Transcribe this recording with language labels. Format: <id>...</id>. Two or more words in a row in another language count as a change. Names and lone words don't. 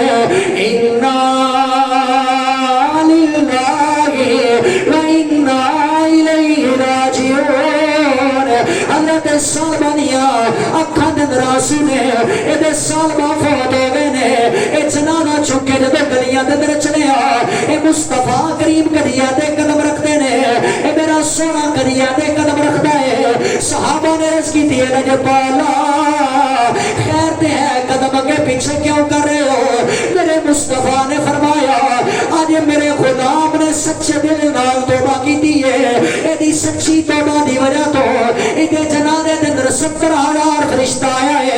<ar>انا للہ و انا الیہ راجعون.</ar> <pa>حضرت سلمہ دیا اکھاں دے اندر آنسو نے, اے دے سلمہ فوت ہو گئے نے. اے جنازہ چک کے جدوں گلیاں دے اندر چلیا, اے مصطفیٰ کریم کدیاں تے قدم رکھتے نے, اے میرا سونا کدیاں تے قدم رکھتا ہے.</pa> <ur>صحابہ نے عرض کی تھی,</ur> <pa>لجپالا خیر تے ہے قدم اگے پیچھے کیوں کر رہے ہو.</pa> <ur>میرے مصطفیٰ نے فرمایا,</ur> <pa>آج میرے غلام نے سچے دل نال توبہ کیتی ہے, اے دی سچی توبہ دی وجہ تو ایدے جنازے دے اندر 70,000 فرشتہ آیا ہے.</pa>